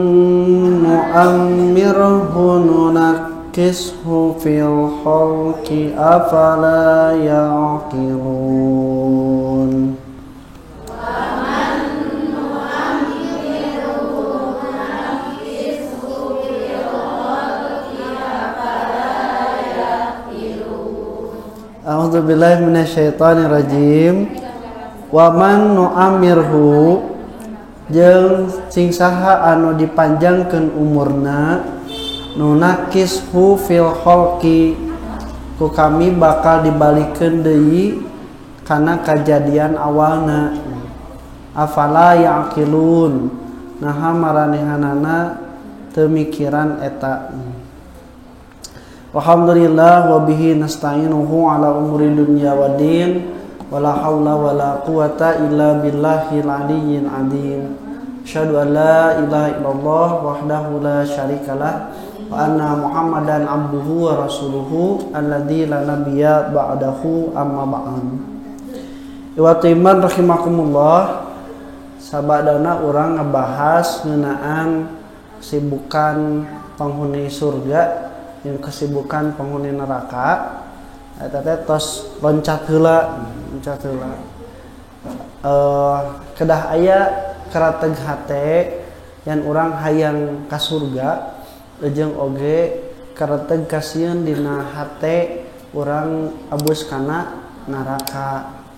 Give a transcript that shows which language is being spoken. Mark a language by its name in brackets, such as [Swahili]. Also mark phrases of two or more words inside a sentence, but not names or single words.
[Arabic] نعمره ننكسه في الخلق أفلا يعقلون أعوذ بالله من الشيطان الرجيم. ومن نعمره [Sundanese] jeung sing saha anu dipanjangkeun umurna [Arabic] ننكسه في الخلق [Sundanese] ku kami bakal dibalikeun deui kana kajadian awalna. [Arabic] أفلا يعقلون [Sundanese] naha maranehanana teu mikiran eta. [Arabic] الحمد لله وبه نستعينه على أمور الدنيا والدين ولا حول ولا قوة إلا بالله العلي العظيم. أشهد أن لا إله إلا الله وحده لا شريك له وأن محمدا عبده ورسوله الذي لا نبي بعده أما بعد. إخوة الإيمان رحمكم الله, [Sundanese] sabadana urang ngebahas ngeunaan [Indonesian] kesibukan penghuni surga yang kesibukan penghuni neraka. [Sundanese] Eta teh tos loncat heula. Kedah aya karateg hate yan urang hayang ka surga jeung oge karateg kasieun dina hate urang abus kana neraka.